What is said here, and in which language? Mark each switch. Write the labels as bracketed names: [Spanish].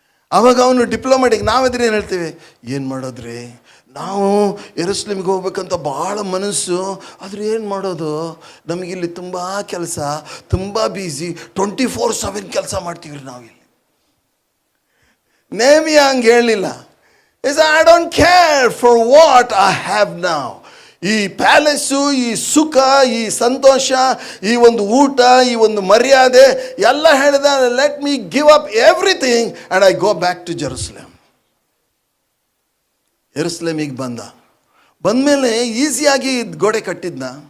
[Kannada] ಆವಾಗ ಅವನು ಡಿಪ್ಲೊಮ್ಯಾಟಿಕ್, ನಾವೆದ್ರೆ ಏನು ಹೇಳ್ತೀವಿ, ಏನು ಮಾಡೋದ್ರಿ, ನಾವು ಯೆರೂಸಲೇಮಿಗೆ ಹೋಗ್ಬೇಕಂತ ಭಾಳ ಮನಸ್ಸು, ಆದರೆ ಏನು ಮಾಡೋದು, ನಮಗಿಲ್ಲಿ ತುಂಬ ಕೆಲಸ, ತುಂಬ ಬ್ಯುಸಿ, 24/7 ಕೆಲಸ ಮಾಡ್ತೀವಿ ನಾವಿಲ್ಲಿ. ನೆಹೆಮೀಯ ಹಂಗೆ ಹೇಳಲಿಲ್ಲ. [English] He said, I don't care for what I have now. [Kannada] ಈ ಪ್ಯಾಲೇಸು, ಈ ಸುಖ, ಈ ಸಂತೋಷ, ಈ ಒಂದು ಊಟ, ಈ ಒಂದು ಮರ್ಯಾದೆ ಎಲ್ಲ ಹೇಳಿದ, [English] Let me give up everything and I go back to Jerusalem. [Kannada] ಯೆರೂಸಲೇಮಿಗೆ ಬಂದಮೇಲೆ ಈಸಿಯಾಗಿ ಗೋಡೆ ಕಟ್ಟಿದ್ನ.